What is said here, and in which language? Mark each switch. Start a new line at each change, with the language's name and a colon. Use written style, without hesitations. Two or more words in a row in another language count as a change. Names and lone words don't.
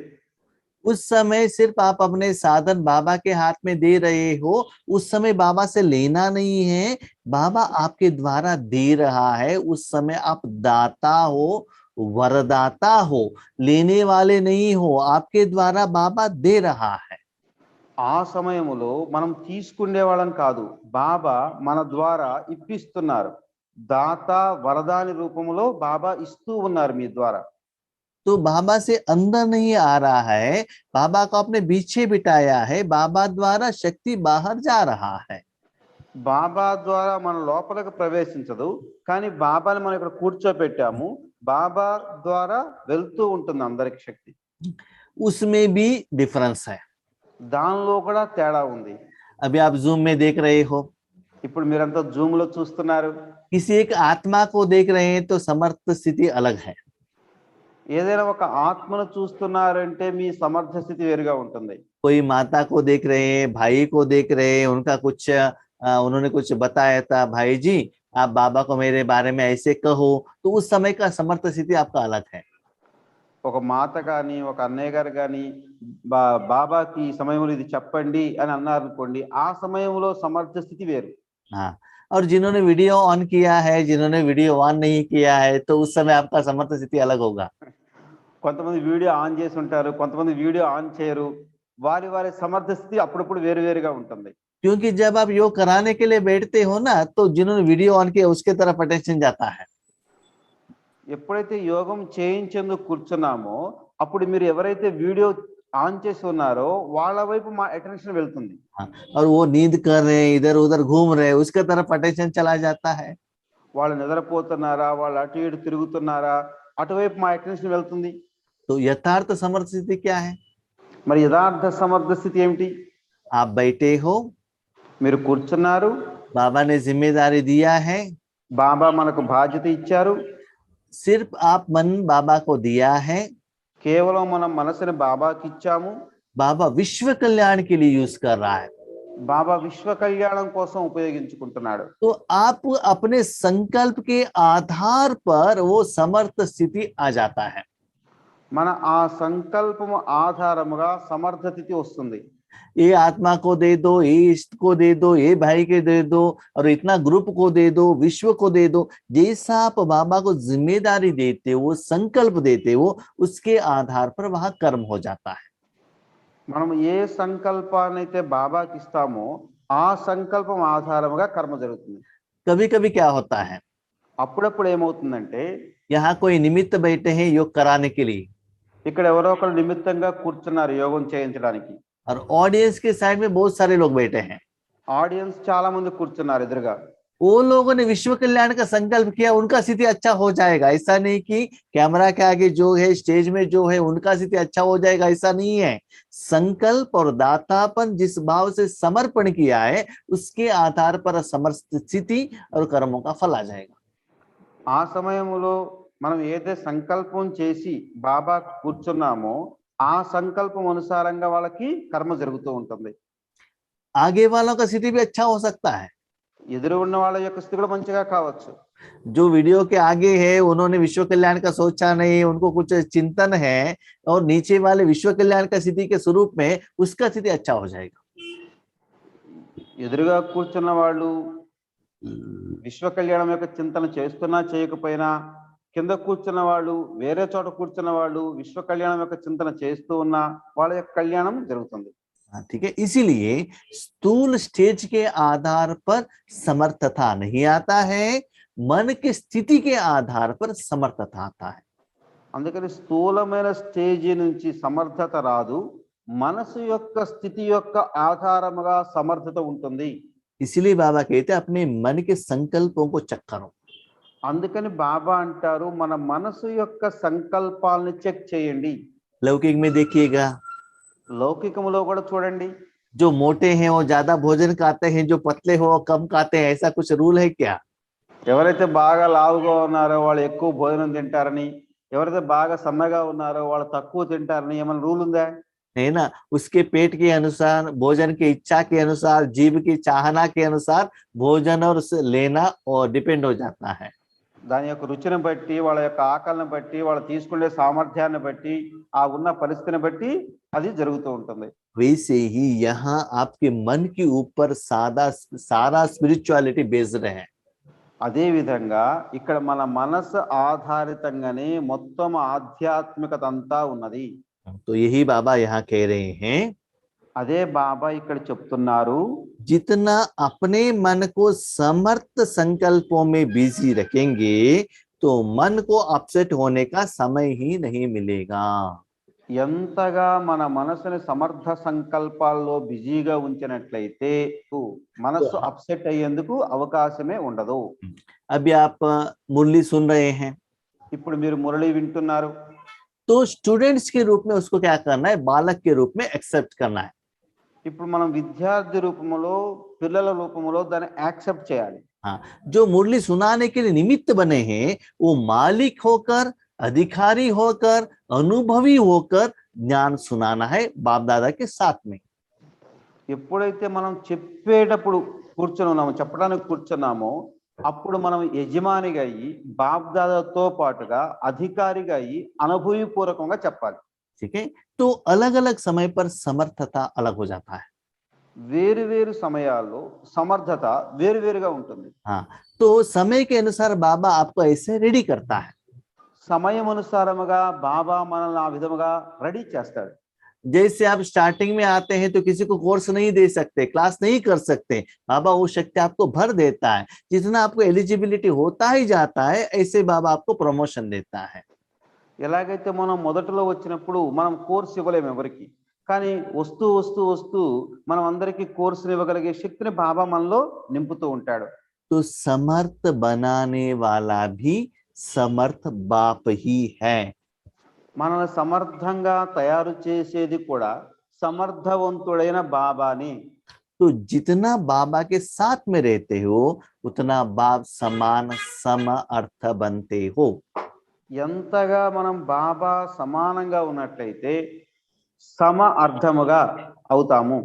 Hindi: उस समय सिर्फ आप अपने साधन बाबा के हाथ में दे रहे हो, उस समय बाबा से लेना नहीं है, बाबा आपके द्वारा दे रहा है। उस समय आप दाता हो, वरदाता हो, लेने वाले नहीं हो, आपके द्वारा बाबा दे रहा है।
Telugu: ఆ సమయములో మనం తీసుకునే వాళ్ళం కాదు, బాబా మన ద్వారా ఇప్పిస్తున్నారు. దాత వరదాని రూపంలో బాబా ఇస్తూ ఉన్నారు మీ ద్వారా.
Hindi: तो बाबा से अंदर नहीं आ रहा है, बाबा को अपने पीछे बिठाया है, बाबा द्वारा शक्ति बाहर जा रहा है।
Telugu: బాబా ద్వారా మన లోపలికి ప్రవేశించదు, కానీ బాబాని మనం ఇక్కడ కూర్చోబెట్టాము, బాబా ద్వారా వెళ్తూ ఉంటుంది అందరికి శక్తి.
Hindi: उसमें भी डिफरेंस है।
Telugu: దానిలో కూడా తేడా ఉంది.
Hindi: अभी आप जूम में देख रहे हो,
Telugu: ఇప్పుడు మీరంతా జూమ్ లో చూస్తున్నారు.
Hindi: किसी एक आत्मा को देख रहे हैं तो समर्थ स्थिति अलग है।
Telugu: ఏదైనా ఒక ఆత్మను చూస్తున్నారంటే మీ సమర్థ స్థితి వేరుగా ఉంటుంది.
Hindi: कोई माता को देख रहे हैं, भाई को देख रहे हैं, उनका कुछ उन्होंने कुछ बताया था, भाई जी आप बाबा को मेरे बारे में ऐसे कहो, तो उस समय का समर्थ स्थिति आपका अलग है।
Telugu: ఒక మాత కానీ, ఒక అన్నయ్య గారు కానీ బాబాకి ఈ సమయంలో ఇది చెప్పండి అని అన్నారు అనుకోండి, ఆ సమయంలో సమర్థ స్థితి వేరు.
Hindi: हाँ, और जिन्होंने
English: video on
Hindi: किया है, जिन्होंने
English: video on
Hindi: नहीं किया है, तो उस समय आपका समर्थ स्थिति अलग होगा।
Telugu: కొంతమంది
English: video on
Telugu: చేసి ఉంటారు, కొంతమంది
English: video on
Telugu: చేయరు. వారి వారి సమర్థ స్థితి అప్పుడప్పుడు వేరువేరుగా ఉంటుంది.
Hindi: क्योंकि जब आप योग कराने के लिए बैठते हो ना, तो जिन्होंने
English: video on
Hindi: किया उसके तरफ अटेंशन जाता है।
Telugu: ఎప్పుడైతే యోగం చేయించేందుకు కూర్చున్నామో అప్పుడు మీరు ఎవరైతే
English: video on
Telugu: చేసి ఉన్నారో వాళ్ళ వైపు మా అటెన్షన్ వెళ్తుంది.
Hindi: हाँ, और वो नींद कर रहे हैं, इधर उधर घूम रहे हैं, उसके तरफ अटेंशन चला जाता है।
Telugu: వాళ్ళు నిద్రపోతున్నారా, వాళ్ళు అటు ఇటు తిరుగుతున్నారా, అటువైపు మా అటెన్షన్ వెళ్తుంది.
Hindi: तो यथार्थ समर्थ स्थिति क्या है?
Telugu: మరి యథార్థ సమర్థ స్థితి ఏమిటి?
Hindi: आप बैठे हो,
Telugu: మీరు కూర్చున్నారు,
Hindi: बाबा ने जिम्मेदारी दिया है,
Telugu: బాబా మనకు బాధ్యత ఇచ్చారు.
Hindi: सिर्फ आप मन बाबा को दिया है,
Telugu: కేవలం మనం మనసుని బాబాకి ఇచ్చాము.
Hindi: बाबा विश्व कल्याण के लिए यूज कर रहा है।
Telugu: బాబా విశ్వ కళ్యాణం కోసం ఉపయోగించుకుంటున్నాడు.
Hindi: तो आप अपने संकल्प के आधार पर वो समर्थ स्थिति आ जाता है।
Telugu: మన ఆ సంకల్పము ఆధారముగా సమర్థ స్థితి వస్తుంది.
Hindi: ये आत्मा को दे दो, ये इष्ट को दे दो, ये भाई के दे दो, और इतना ग्रुप को दे दो, विश्व को दे दो। जैसा आप बाबा को जिम्मेदारी देते हो, संकल्प देते हो, उसके आधार पर वहां कर्म हो जाता है।
Telugu: మనం ఏ సంకల్పాన్ని అయితే బాబాకి ఇస్తామో ఆ సంకల్పం ఆధారముగా కర్మ జరుగుతుంది.
Hindi: कभी कभी क्या होता है,
Telugu: అప్పుడప్పుడు ఏమవుతుందంటే
Hindi: यहाँ कोई निमित्त बैठे हैं योग कराने के लिए,
Telugu: ఇక్కడ ఎవరో ఒకరు నిమిత్తంగా కూర్చున్నారు యోగం చేయించడానికి.
Hindi: और ऑडियंस के साइड में बहुत सारे लोग बैठे हैं।
Telugu: ఆడియన్స్ చాలా మంది కూర్చున్నారు ఎదురుగా.
Hindi: वो लोगों ने विश्व कल्याण का संकल्प किया, उनका स्थिति अच्छा हो जाएगा। ऐसा नहीं कि कैमरा के आगे जो है, स्टेज में जो है, उनका स्थिति अच्छा हो जाएगा, ऐसा नहीं है। संकल्प और दातापन जिस भाव से समर्पण किया है, उसके आधार पर समर्थ स्थिति और कर्मों का फल आ जाएगा।
Telugu: ఆ సమయంలో మనం ఏదైతే సంకల్పం చేసి బాబా కూర్చున్నామో ఆ సంకల్పం అనుసారంగా వాళ్ళకి కర్మ జరుగుతూ ఉంటుంది.
Hindi: आगे वालों का स्थिति भी अच्छा हो सकता है।
Telugu: ఎదురు ఉన్న వాళ్ళ యొక్క స్థితి కూడా మంచిగా కావచ్చు.
Hindi: जो वीडियो के आगे है, उन्होंने विश्व कल्याण का सोचा नहीं, उनको कुछ चिंतन है, और नीचे वाले विश्व कल्याण का स्थिति के स्वरूप में उसका स्थिति अच्छा हो जाएगा।
Telugu: ఎదురుగా కూర్చున్న వాళ్ళు విశ్వ కళ్యాణం యొక్క చింతన చేస్తున్నా చేయకపోయినా, కింద కూర్చున్న వాళ్ళు వేరే చోట కూర్చున్న వాళ్ళు విశ్వ కళ్యాణం యొక్క చింతన చేస్తూ ఉన్నా వాళ్ళ యొక్క కళ్యాణం జరుగుతుంది.
Hindi: ठीक है, इसीलिए स्थूल स्टेज के आधार पर समर्थता नहीं आता है, मन की स्थिति के आधार पर समर्थता आता है।
Telugu: అందుకని స్థూలమైన స్టేజీ నుంచి సమర్థత రాదు, మనసు యొక్క స్థితి యొక్క ఆధారముగా సమర్థత ఉంటుంది.
Hindi: इसीलिए बाबा कहते हैं अपने मन के संकल्पों को चेक करो।
Telugu: అందుకని బాబా అంటారు మన మనసు యొక్క సంకల్పాలను చెక్ చేయండి.
Hindi: लौकिक में देखिएगा,
Telugu: లౌకికములో కూడా చూడండి.
Hindi: जो मोटे हैं वो ज्यादा भोजन खाते हैं, जो पतले हो वो कम खाते हैं, ऐसा कुछ रूल है क्या?
Telugu: ఎవరైతే బాగా లావుగా ఉన్నారో వాళ్ళు ఎక్కువ భోజనం తింటారని, ఎవరైతే బాగా సన్నగా ఉన్నారో వాళ్ళు తక్కువ తింటారని ఏమైనా రూల్ ఉందా?
Hindi: है ना, उसके पेट के अनुसार, भोजन की इच्छा के अनुसार, जीव की चाहना के अनुसार भोजन और लेना और डिपेंड हो जाता है।
Telugu: దాని యొక్క రుచిని బట్టి, వాళ్ళ యొక్క ఆకలిని బట్టి, వాళ్ళు తీసుకునే సామర్థ్యాన్ని బట్టి, ఆ ఉన్న పరిస్థితిని బట్టి అది జరుగుతూ ఉంటుంది.
Hindi: वैसे ही यहाँ आपके मन के ऊपर सारा
English: spirituality based
Hindi: है।
Telugu: అదే విధంగా ఇక్కడ మన మనసు ఆధారితంగానే మొత్తం ఆధ్యాత్మికత అంతా ఉన్నది.
Hindi: तो यही बाबा यहाँ कह रहे हैं,
Telugu: అదే బాబా ఇక్కడ చెప్తున్నారు,
Hindi: जितना अपने मन को समर्थ संकल्पों में बिजी रखेंगे तो मन को अपसेट होने का समय ही नहीं मिलेगा।
Telugu: ఎంతగా మన మనసుని సమర్థ సంకల్పాల్లో బిజీగా ఉంచినట్లయితే మనసు అప్సెట్ అయ్యేందుకు అవకాశమే ఉండదు.
Hindi: अभी आप मुरली सुन रहे हैं,
Telugu: ఇప్పుడు మీరు మురళి వింటున్నారు.
Hindi: तो स्टूडेंट्स के रूप में उसको क्या करना है, बालक के रूप में एक्सेप्ट करना है।
Telugu: ఇప్పుడు మనం విద్యార్థి రూపంలో, పిల్లల రూపంలో దాన్ని యాక్సెప్ట్ చేయాలి.
Hindi: हाँ, जो मुरली सुनाने के लिए निमित्त बने हैं वो मालिक होकर, अधिकारी होकर, अनुभवी होकर ज्ञान सुनाना है बाप दादा के साथ में।
Telugu: ఎప్పుడైతే మనం చెప్పేటప్పుడు కూర్చొని ఉన్నామో, చెప్పడానికి కూర్చున్నామో, అప్పుడు మనం యజమానిగా అయ్యి బాప్దాదాతో పాటుగా అధికారిగా అయ్యి అనుభవపూర్వకంగా చెప్పాలి.
Hindi: ठीक है, तो अलग अलग समय पर समर्थता अलग हो जाता है।
Telugu: వేరు వేరు సమయాల్లో సమర్థత వేరువేరుగా ఉంటుంది.
Hindi: हाँ, तो समय के अनुसार बाबा आपको ऐसे रेडी करता है.
Telugu: సమయం అనుసారముగా బాబా మనల్ని ఆ విధముగా రెడీ చేస్తాడు.
Hindi: जैसे आप स्टार्टिंग में आते हैं तो किसी को कोर्स नहीं दे सकते, क्लास नहीं कर सकते, बाबा वो शक्ति आपको भर देता है. जितना आपको एलिजिबिलिटी होता ही जाता है, ऐसे बाबा आपको प्रमोशन देता है.
Telugu: ఎలాగైతే మనం మొదట్లో వచ్చినప్పుడు మనం కోర్స్ ఇవ్వలేము ఎవరికి, కానీ వస్తూ వస్తూ వస్తూ మనం అందరికీ కోర్సుని ఇవ్వగలిగే శక్తిని బాబా మనలో నింపుతూ ఉంటాడు.
Hindi: तो समर्थ बनाने वाला भी समर्थ बाप ही है.
Telugu: మనల్ని సమర్థంగా తయారు చేసేది కూడా సమర్థవంతుడైన బాబాని.
Hindi: तो जितना बाबा के साथ में रहते हो उतना बाप समान सम अर्थ बनते हो.
Telugu: ఎంతగా మనం బాబా సమానంగా ఉన్నట్లయితే సమ అర్థముగా అవుతాము.